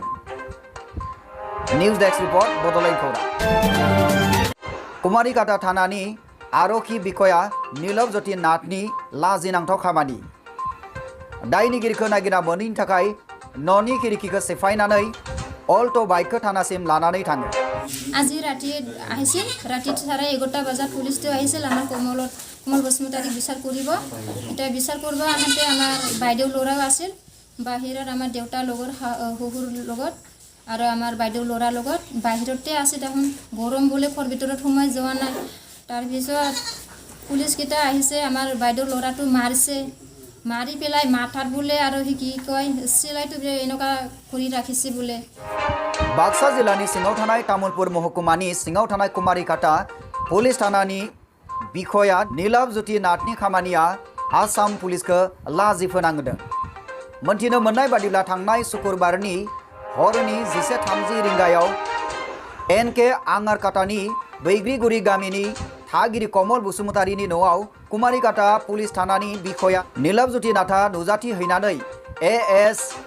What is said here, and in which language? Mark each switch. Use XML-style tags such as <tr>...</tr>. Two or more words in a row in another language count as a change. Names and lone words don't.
<brx>निउज डेस्क रिपर्ट बड'लेण्ड खौरां। कुमारीघाटा थानानि आरक्षी बिखया नीलव ज्योति नाथनि लाजिनांथाव खामानि। दायनिगिरिखौ नागिरना मोनैनि थाखाय न'नि खिरिखिखौ सेफायनानै अल्ट' बाइकखौ थानासिम लानानै थाङो।</brx> <as>আজি ৰাতি আহিছিল, ৰাতি 11:30 বজাত পুলিচটো আহিছিল আমাৰ কমল বসুমতাৰীক বিচাৰ কৰিব। এতিয়া বিচাৰ কৰিব আহোঁতে আমাৰ বাইদেউ ল'ৰাও আছিল, বাহিৰত আমাৰ দেউতাৰ লগত শহুৰ লগত আৰু আমাৰ বাইদেউ ল'ৰাৰ লগত বাহিৰতে আছে। দেখোন গৰম বুলি ঘৰ ভিতৰত সোমাই যোৱা নাই। তাৰপিছত পুলিচকেইটা আহিছে আমাৰ বাইদেউ ল'ৰাটো মাৰিছে মাৰি পেলাই মাথাত বোলে আৰু সি কি কয় চিলাইটো এনেকুৱা কৰি ৰাখিছে বোলে</as> <brx>बाक्सा जिल्लानि सिङाव थानाय तामुलपुर महकुमानि सिङाव थानाय कुमारिकाटा पुलिस थानानि बिखया नीलाबज्योति नाथनि खामानिया आसाम पुलिसखौ लाजि फोनांदों मोनथिनो मोननाय बादिब्ला थांनाय शुक्रबारनि हरनि 11:30 रिंगायाव एनके आंगारकाटानि बैग्रिगुरि गामिनि थागिरि कमल बसुमतारिनि न'आव कुमारिकाटा पुलिस थानानि बिखया नीलाबज्योति नाथा नुजाथि हैनानै AS</brx>